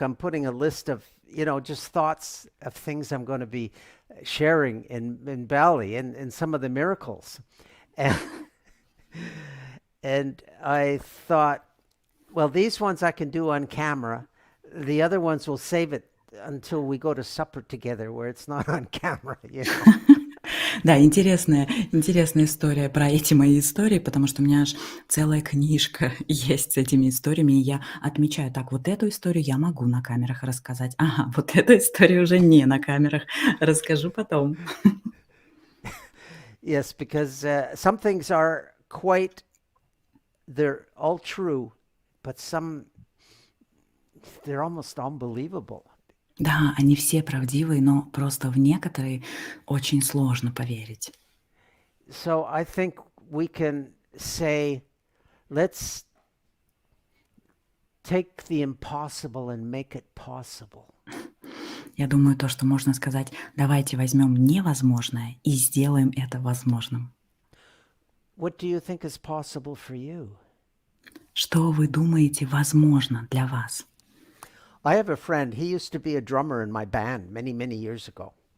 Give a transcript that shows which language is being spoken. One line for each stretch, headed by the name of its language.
English: I'm putting a list of, just thoughts of things I'm going to be sharing in Bali and some of the miracles. And I thought, well, these ones I can do on camera. The other ones will save it until we go to supper together where it's not on camera,
Russian: Да, интересная история про эти мои истории, потому что у меня аж целая книжка есть с этими историями, и я отмечаю, так, вот эту историю я могу на камерах рассказать, ага, вот эту историю уже не на камерах, расскажу потом.
English: Yes, because some things are they're all true, but some, they're almost unbelievable.
Russian: Да, они все правдивые, но просто в некоторые очень сложно поверить.
English: So I think we can say, let's take the impossible and make it possible.
Russian: Я думаю, то, что можно сказать, давайте возьмем невозможное и сделаем это возможным.
English: What do you think is possible for you?
Russian: Что вы думаете возможно для вас?
English: I have a friend. He used to be a drummer in my band many, many years ago.